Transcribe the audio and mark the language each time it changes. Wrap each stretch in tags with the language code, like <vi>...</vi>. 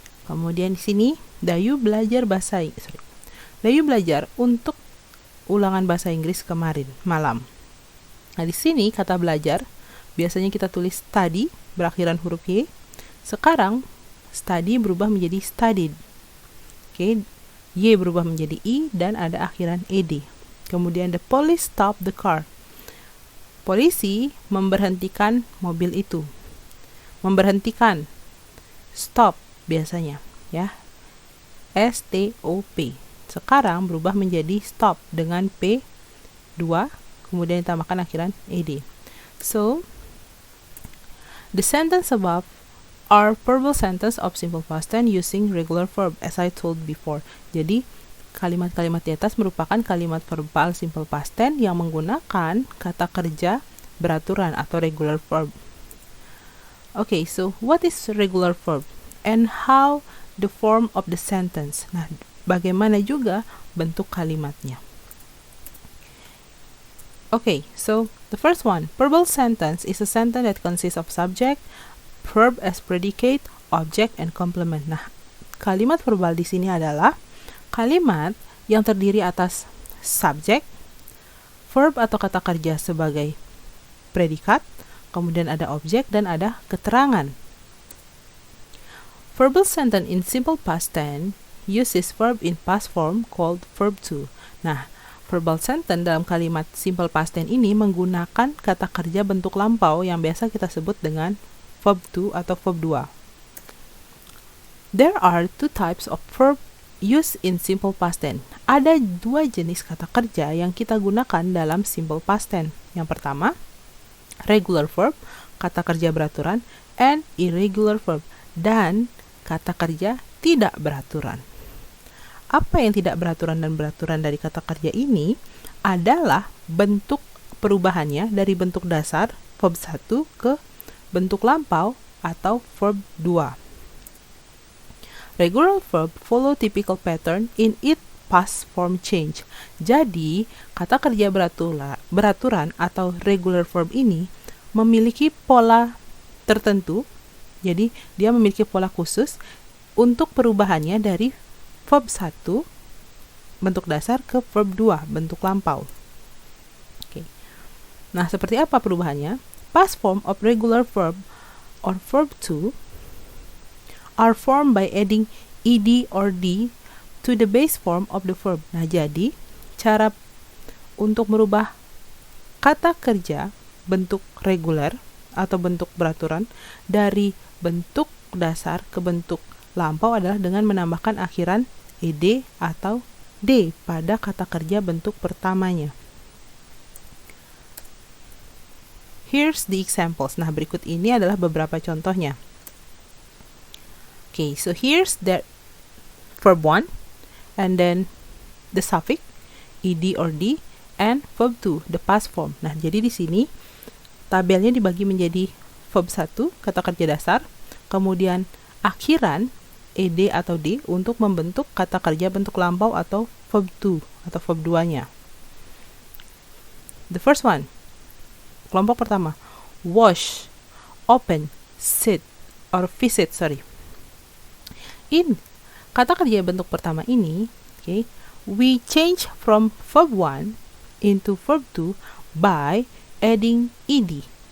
<id>Kemudian di sini, Dayu belajar Dayu belajar untuk ulangan bahasa Inggris kemarin malam. Nah, di sini kata belajar, biasanya kita tulis study berakhiran huruf y. Sekarang, study berubah menjadi studied. Oke. Y berubah menjadi I dan ada akhiran ed.</id> <en>Kemudian the police stopped the car.</en> <id>Polisi memberhentikan mobil itu. Memberhentikan. Stop biasanya, ya. S-T-O-P. Sekarang berubah menjadi stop dengan P2, kemudian ditambahkan akhiran ed.</id> <en>So, the sentence above are verbal sentence of simple past tense using regular verb as I told before.</en> <id>Jadi, kalimat-kalimat di atas merupakan kalimat verbal simple past tense yang menggunakan kata kerja beraturan atau regular verb.</id> <en>Okay, so what is regular verb and how the form of the sentence?</en> <id>Nah, bagaimana juga bentuk kalimatnya?</id> <en>Okay, so the first one, verbal sentence is a sentence that consists of subject, verb as predicate, object, and complement.</en> <id>Nah, kalimat verbal di sini adalah kalimat yang terdiri atas subjek, verb atau kata kerja sebagai predikat, kemudian ada objek dan ada keterangan.</id> <en>Verbal sentence in simple past tense uses verb in past form called verb to.</en> <id>Nah, verbal sentence dalam kalimat simple past tense ini menggunakan kata kerja bentuk lampau yang biasa kita sebut dengan verb to atau verb 2.</id> <en>There are 2 types of verb used in simple past tense.</en> <id>Ada 2 jenis kata kerja yang kita gunakan dalam simple past tense. Yang pertama, regular verb, kata kerja beraturan,</id> <en>and irregular verb,</en> <id>dan kata kerja tidak beraturan. Apa yang tidak beraturan dan beraturan dari kata kerja ini adalah bentuk perubahannya dari bentuk dasar verb 1 ke bentuk lampau atau verb 2.</id> <en>Regular verb follow typical pattern in its past form change.</en> <id>Jadi, kata kerja beraturan atau regular verb ini memiliki pola tertentu. Jadi dia memiliki pola khusus untuk perubahannya dari verb 1 bentuk dasar ke verb 2 bentuk lampau. Oke. Nah, seperti apa perubahannya?</id> <en>Past form of regular verb or verb 2 are formed by adding ed or d to the base form of the verb.</en> <id>Nah, jadi cara untuk merubah kata kerja bentuk reguler atau bentuk beraturan dari bentuk dasar ke bentuk lampau adalah dengan menambahkan akhiran ed atau d pada kata kerja bentuk pertamanya.</id> <en>Here's the examples.</en> <id>Nah, berikut ini adalah beberapa contohnya.</id> <en>Okay, so here's the verb 1 and then the suffix ed or d and verb 2 the past form.</en> <id>Nah, jadi di sini tabelnya dibagi menjadi verb 1 kata kerja dasar, kemudian akhiran ed atau d untuk membentuk kata kerja bentuk lampau atau verb 2 atau verb 2-nya.</id> <en>The first one,</en> <id>kelompok pertama,</id> <en>wash, open, sit or visit, In</en> <id>kata kerja bentuk pertama ini,</id> <en>okay, we change from verb 1 into verb 2 by adding ed.</en>